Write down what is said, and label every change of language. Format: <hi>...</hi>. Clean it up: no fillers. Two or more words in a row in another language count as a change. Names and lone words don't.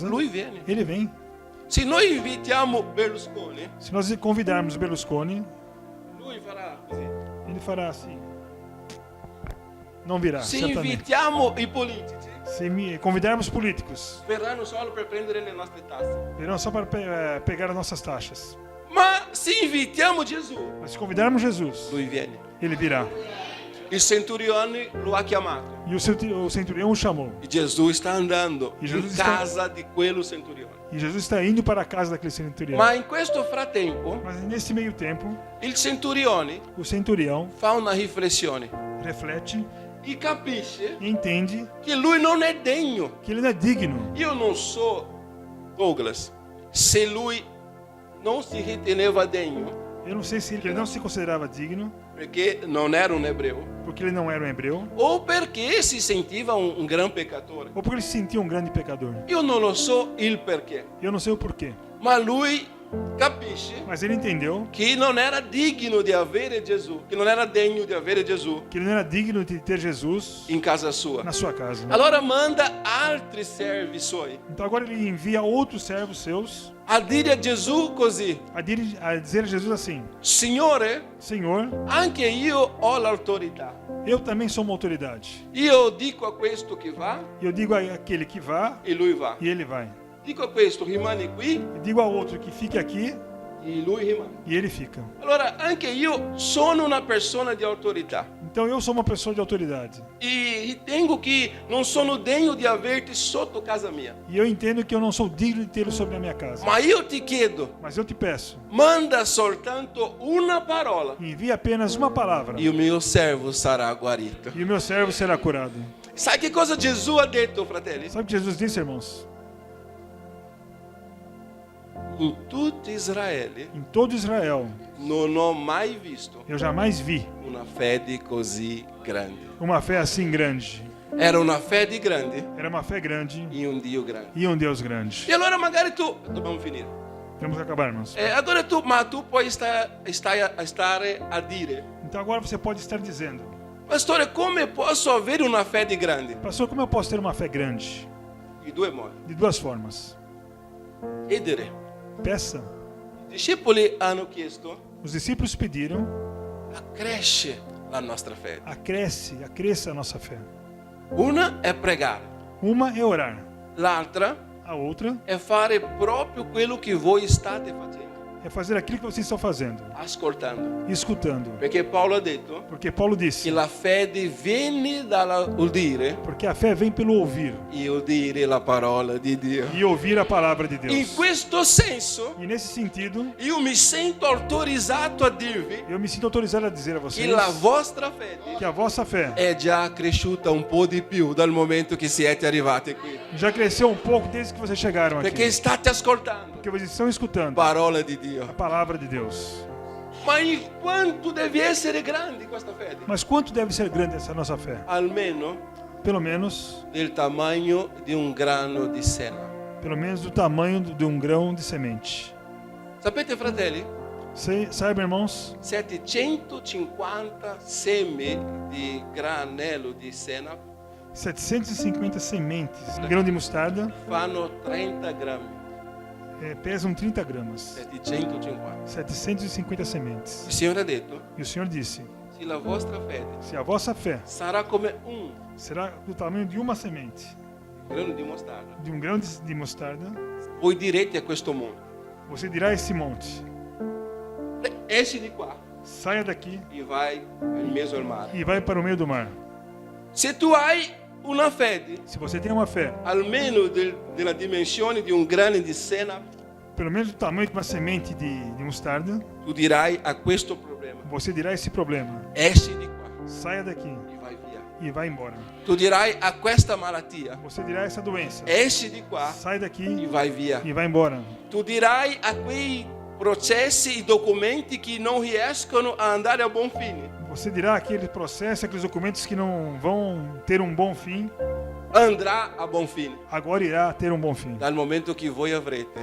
<it>lui viene.</it> <pt>ele vem.</pt> <it>Se noi invitiamo Berlusconi,</it> <pt>Se nós convidarmos Berlusconi,</pt> <it>lui farà così.</it> <pt>ele fará assim. Não virá,</pt> <it>Se</it> <pt>certamente.</pt> <it>invitiamo i politici,</it> <pt>Se convidarmos políticos,</pt> <it>verranno solo per prendere le nostre tasse.</it> <pt>virão só para pegar as nossas taxas.</pt> <it>Ma se invitiamo Gesù,</it> <pt>Mas se convidarmos Jesus,</pt> <it>lui viene.</it> <pt>ele virá.</pt> <it>Il centurione lo ha chiamato</it> <pt>E o centurião o chamou.</pt> <it>e Gesù sta andando</it> <pt>E Gesù</pt> <it>in</it> <pt>sta-</pt> <it>casa di quello centurione.</it> <pt>E Jesus está indo para a casa daquele centurião.</pt> <it>Ma in questo frattempo</it> <pt>Mas nesse meio tempo,</pt> <it>il centurione</it> <pt>o centurião</pt> <it>fa una riflessione</it> <pt>reflete</pt> <it>e capisce</it> <pt>e entende</pt> <it>che lui non è degno.</it> <pt>que ele não é digno.</pt> <it>Io non so, Douglas, se lui non si riteneva degno</it> <pt>Eu não sei se ele não se considerava digno,</pt> <it>perché non era un ebreo</it> <pt>porque ele não era um hebreu,</pt> <it>o perché si sentiva un gran peccatore.</it> <pt>ou porque ele se sentia um grande pecador.</pt> <it>Io non lo so il perché,</it> <pt>Eu não sei o porquê.</pt> <it>ma lui capisce</it> <pt>Mas ele entendeu</pt> <it>che non era digno di avere Gesù, che non era degno di avere Gesù</it> <pt>que ele não era digno de ter Jesus</pt> <it>in casa sua.</it> <pt>na sua casa.</pt> <it>Allora manda altri servi suoi</it> <pt>Então agora ele envia outros servos seus</pt> <it>a dire a Gesù così:</it> <pt>a dizer a Jesus assim:</pt> <it>Signore,</it> <pt>Senhor,</pt> <it>anche io ho l'autorità.</it> <pt>eu também sou uma autoridade.</pt> <it>Io dico a questo che va</it> <pt>E eu digo àquele que vá,</pt> <it>e lui va.</it> <pt>e ele vai.</pt> <it>Dico a questo rimani qui</it> <pt>E digo ao outro que fique aqui,</pt> <it>e lui rimane.</it> <pt>e ele fica.</pt> <it>Allora anche io sono una persona di autorità</it> <pt>Então eu sou uma pessoa de autoridade.</pt> <it>e ritengo che non sono degno di averti sotto casa mia.</it> <pt>E eu entendo que eu não sou digno de tê-lo sobre a minha casa.</pt> <it>Ma io ti chiedo,</it> <pt>Mas eu te peço,</pt> <it>manda soltanto una parola</it> <pt>envie apenas uma palavra,</pt> <it>e o mio servo sarà guarito.</it> <pt>e o meu servo será curado.</pt> <it>Sai che cosa Gesù ha detto, fratelli?</it> <pt>Sabe o que Jesus disse, irmãos?</pt> <it>In tutto Israele</it> <pt>Em todo Israel,</pt> <it>non ho mai visto</it> <pt>eu jamais vi</pt> <it>una fede così grande.</it> <pt>uma fé assim grande.</pt> <it>Era una fede grande</it> <pt>Era uma fé grande</pt> <it>in un Dio grande.</it> <pt>e um Deus grande.</pt> <it>E allora magari tu, dobbiamo finire.</it> <pt>Vamos acabar, irmãos.</pt> <it>Agora tu puoi stare a dire,</it> <pt>Então agora você pode estar dizendo:</pt> <it>pastore, come posso avere una fede grande?</it> <pt>pastor, como eu posso ter uma fé grande?</pt> <it>Di due modi.</it> <pt>De duas formas.</pt> <it>Chiedere.</it> <pt>Peça.</pt> <it>I discepoli hanno chiesto,</it> <pt>Os discípulos pediram:</pt> <it>accresce la nostra fede.</it> <pt>acresça a nossa fé.</pt> <it>Una è pregare,</it> <pt>Uma é orar,</pt> <it>l'altra</it> <pt>a outra</pt> <it>è fare proprio quello che voi state facendo,</it> <pt>é fazer aquilo que vocês estão fazendo,</pt> <it>ascoltando.</it> <pt>e escutando.</pt> <it>Perché Paolo ha detto</it> <pt>Porque Paulo</pt> <it>che</it> <pt>disse:</pt> <it>la fede viene dall'udire</it> <pt>porque a fé vem pelo ouvir,</pt> <it>e udire la parola di Dio.</it> <pt>e ouvir a palavra de</pt> <it>In</it> <pt>Deus.</pt> <it>questo senso,</it> <pt>E nesse sentido,</pt> <it>io mi sento autorizzato a dirvi</it> <pt>eu me sinto autorizado a dizer a</pt> <it>che</it> <pt>vocês</pt> <it>la vostra fede</it> <pt>que a vossa fé</pt> <it>è già cresciuta un po' di più dal momento che siete arrivati qui.</it> <pt>já cresceu um pouco desde que vocês chegaram</pt> <it>Perché</it> <pt>aqui.</pt> <it>state ascoltando</it> <pt>Porque vocês estão escutando</pt> <it>parola di</it> <pt>a</pt> <it>Dio.</it> <pt>palavra de Deus.</pt> <it>Ma in quanto deve essere grande questa fede?</it> <pt>Mas quanto deve ser grande essa nossa fé?</pt> <it>Almeno</it> <pt>Pelo menos</pt> <it>del tamanho di un grano di senna.</it> <pt>do tamanho de um grão de semente.</pt> <it>Sapete, fratelli?</it> <pt>Sabe, irmãos,</pt> <it>750 semi di granello di senna</it> <pt>750 sementes de grão de mostarda</pt> <it>fanno 30 grammi.</it> <pt>pesam 30 gramas.</pt> <it>750.</it> <pt>750 sementes.</pt> <it>Il Signore ha detto,</it> <pt>E o Senhor disse:</pt> <it>se la vostra fede</it> <pt>se a vossa fé</pt> <it>sarà come un</it> <pt>será do tamanho de uma semente,</pt> <it>grano di mostarda,</it> <pt>de um grão de mostarda,</pt> <it>voi direte a questo mondo,</it> <pt>você dirá a esse monte:</pt> <it>esci di qua</it> <pt>saia daqui</pt> <it>e vai in mezzo al mare.</it> <pt>e vai para o meio do mar.</pt> <it>Se tu hai una fede</it> <pt>Se você tem uma fé,</pt> <it>almeno della dimensione di un grano di senna,</it> <pt>pelo menos do tamanho de uma semente de mostarda,</pt> <it>tu dirai a questo problema,</it> <pt>você dirá esse problema:</pt> <it>esci di qua</it> <pt>saia daqui</pt> <it>e vai via.</it> <pt>e vai embora.</pt> <it>Tu dirai a questa malattia,</it> <pt>Você dirá essa doença:</pt> <it>esci di qua</it> <pt>sai daqui</pt> <it>e vai via.</it> <pt>e vai embora.</pt> <it>Tu dirai a quei processi e documenti che non riescono a andare a buon fine,</it> <pt>Você dirá aquele processo, aqueles documentos que não vão ter um bom fim,</pt> <it>andrà a buon fine,</it> <pt>agora irá ter um bom fim.</pt> <it>dal momento che voi avrete</it>